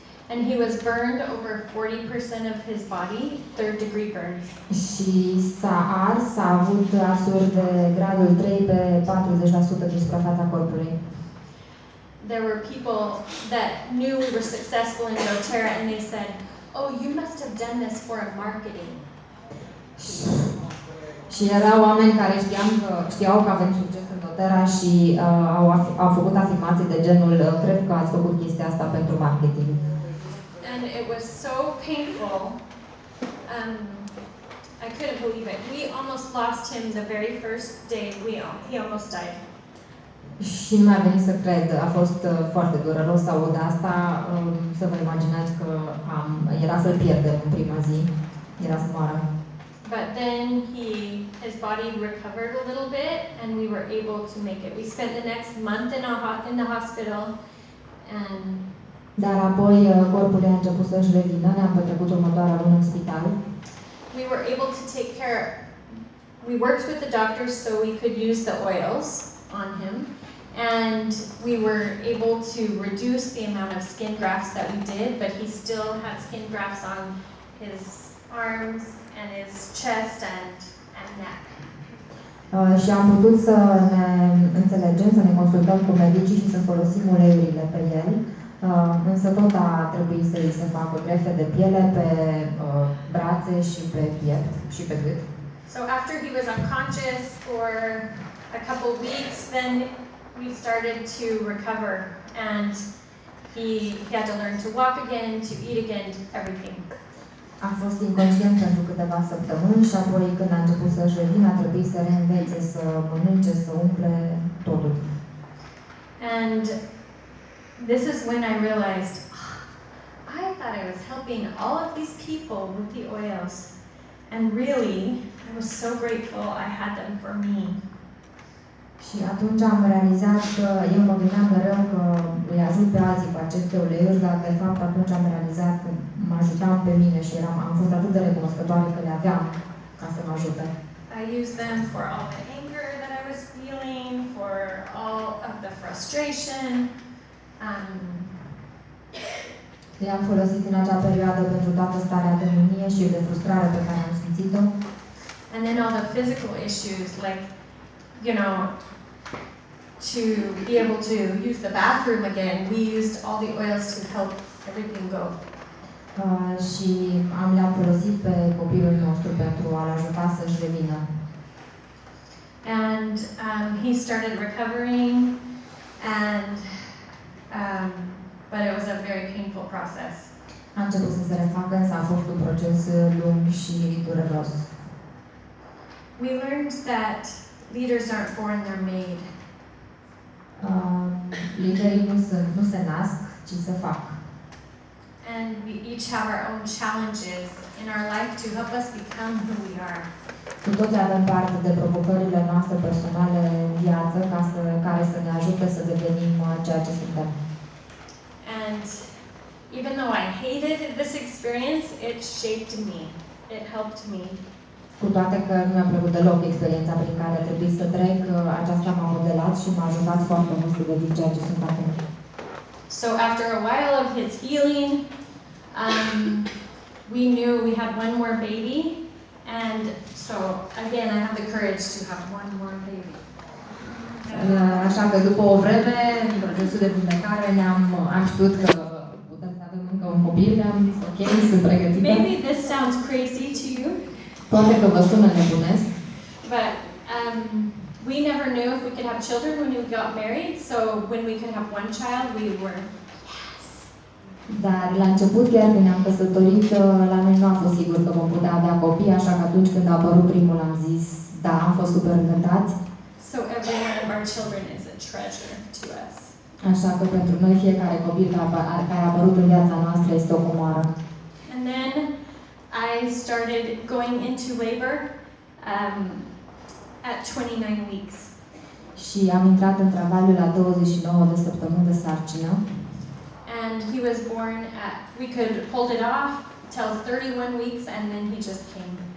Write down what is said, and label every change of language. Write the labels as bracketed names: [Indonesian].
[English] And he was burned over 40% of his body, 3rd degree burns. [Romanian] Și s-a avut arsuri de gradul 3 pe 40% din suprafața corpului. [English] There were people that knew we were successful in doTERRA and they said, "Oh, you must have done this for marketing." [Romanian] Și erau oameni care știau că avem succes în doTERRA și au făcut afirmații de genul cred că ați făcut chestia asta pentru marketing. [English] And it was so painful. I couldn't believe it. We almost lost him the very first day he almost died. [Romanian] Și nu mi-a venit să cred, a fost foarte dureros să aud asta, să vă imaginați că era să-l pierdem în prima zi, era să moară. [English] But then his body recovered a little bit and we were able to make it. We spent the next month in the hospital and [Romanian] dar apoi corpul ei a început să-și revină, ne-am petrecut următoarea lună în spital. [English] We were able to take care, we worked with the doctors so we could use the oils on him. And we were able to reduce the amount of skin grafts that we did, but he still had skin grafts on his arms and his chest and neck. [Romanian] Și am putut să ne înțelegem, să ne consultăm cu medicii și să folosim uleiurile pe el, însă tot a trebuit să îi se facă grefe de piele pe brațe și pe piept și pe gât. [English] So after he was unconscious for a couple weeks, then we started to recover and he had to learn to walk again, to eat again, everything. [Romanian] A fost inconștient pentru câteva săptămâni și apoi când a început să-și revină, a trebuit să reînvețe, să mănânce, să umple totul. [English] And this is when I realized, I thought I was helping all of these people with the oils. And really, I was so grateful I had them for me. [Romanian] Și atunci am realizat că eu mă gândeam mereu că îi ajut pe alții cu aceste uleiuri, dar de fapt atunci am realizat că mă ajutam pe mine și am fost atât de recunoscătoare că le aveam ca să mă ajute. [English] I used them for all the anger that I was feeling, for all of the frustration. [Romanian] Le-am folosit în acea perioadă pentru toată starea de mânie și de frustrare pe care am simțit-o. [English] And then all the physical issues, like, you know, to be able to use the bathroom again, we used all the oils to help everything go. [Romanian] Și le-am folosit pe copilul nostru pentru a-l ajuta să-și revină. [English] And he started recovering, and but it was a very painful process. [Romanian] A început să se refacă, însă a fost un proces lung și dureros. [English] We learned that leaders aren't born, they're made. [Romanian] Liderii nu se nasc, ci se fac. [English] And we each have our own challenges in our life to help us become who we are. [Romanian] Cu toți avem parte de provocările noastre personale în viață care să ne ajute să devenim ceea ce suntem. [English] And even though I hated this experience, it shaped me. It helped me. [Romanian] Cu toate că nu mi-a plăcut deloc experiența prin care a trebuit să trec, aceasta m-a modelat și m-a ajutat foarte mult să devin ceea ce sunt acum. [English] So after a while of his healing, we knew we had one more baby, and so again I had the courage to have one more baby. [Romanian] Așa că după o vreme, în procesul de vindecare, am știut că putem să avem încă un copil, am zis ok, sunt pregătită. [English] Maybe this sounds crazy to you. [Romanian] Poate că vă sună nebunesc. [English] But we never knew if we could have children when we got married, so when we could have one child, we were yes. [Romanian] Dar la început, chiar când ne-am căsătorit, la noi nu a fost sigur că vom putea avea copii, așa că atunci când a apărut primul am zis, da, am fost super încântați. [English] So every one of our children is a treasure to us. [Romanian] Așa că pentru noi fiecare copil care a apărut în viața noastră este o comoară. [English] And then I started going into labor at 29 weeks. [Romanian] Și am intrat în travaliu la 29 de săptămâni de sarcină. [English] And he was born at, we could hold it off till 31 weeks and then he just came.